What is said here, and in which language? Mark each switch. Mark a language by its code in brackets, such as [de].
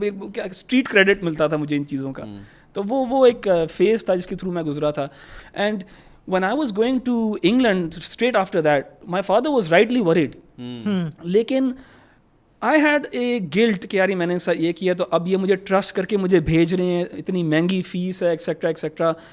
[ur] وہ کیا street credit ملتا تھا مجھے ان چیزوں کا. تو وہ ایک فیز تھا جس کے تھرو میں گزرا تھا. [en] And when I was going to England straight after that, my father was rightly worried. [ur] لیکن [en] I had a guilt [ur] کہ یار میں نے یہ کیا تو اب یہ مجھے ٹرسٹ کر کے مجھے بھیج رہے ہیں, اتنی مہنگی فیس ہے ایکسیکٹرا ایکسیکٹرا.